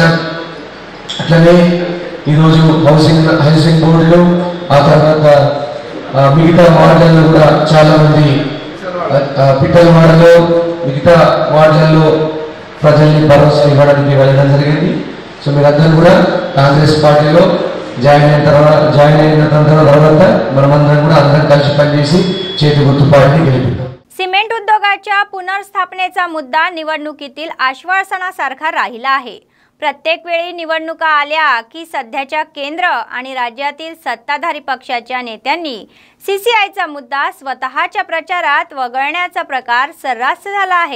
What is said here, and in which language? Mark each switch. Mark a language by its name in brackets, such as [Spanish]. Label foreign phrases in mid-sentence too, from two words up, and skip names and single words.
[Telugu] అట్లనే ఈరోజు హౌసింగ్ బోర్డులో, ఆ తర్వాత మిగతా వార్డులలో కూడా చాలా మంది పిట్టల వార్డులో, మిగతా వార్డులలో ప్రజల్ని భరోసా ఇవ్వడానికి వెళ్ళడం జరిగింది. సో మీరందరూ కూడా కాంగ్రెస్ పార్టీలో జాయిన్ అయిన తర్వాత మనమందరం కూడా అందరం కలిసి పనిచేసి చేతి గుర్తు పార్టీని గెలిపిద్దాం. [Marathi] सिमेंट उद्योगाच्या पुनर्स्थापनेचा मुद्दा निवडणुकीतील आश्वासनासारखा राहिला आहे. प्रत्येक वेळी निवडणुका आल्या की सध्याच्या केंद्र आणि राज्यातील सत्ताधारी पक्षाच्या नेत्यांनी सीसीआयचा मुद्दा स्वतःच्या प्रचारात वगळण्याचा प्रकार सर्रास झाला आहे.